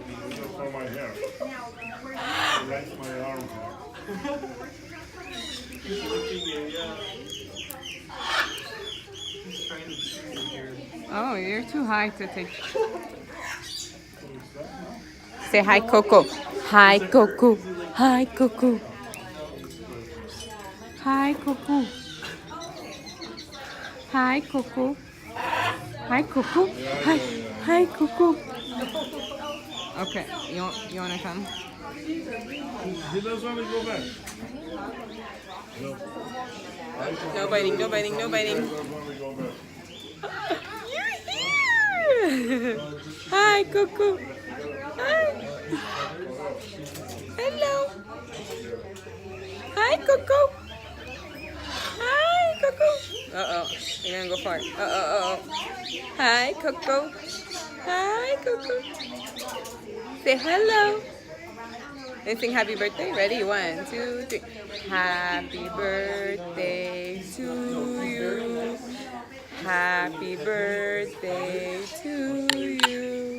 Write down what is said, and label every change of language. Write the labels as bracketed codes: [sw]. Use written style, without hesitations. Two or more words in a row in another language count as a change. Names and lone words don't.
[en] For my hair. That's my arm hair. He's looking at you. He's trying to chew your hair. Oh, you're too high to take. Say hi, Coco. Hi, Coco. Hi, Coco. Hi, Coco. Hi, Coco. Hi, Coco. Hi, hi, Coco. Okay, you wanna come? He doesn't want to go back. No biting, no biting, no biting. He doesn't want to go back. You're here. Hi, Coco. Hi. Hello. Hi, Coco. Hi, Coco. Uh-oh. You're gonna go far. Uh-oh. Hi, Coco. Hi, Coco. Say hello. And sing happy birthday. Ready? 1, 2, 3. Happy birthday to you. Happy birthday to you.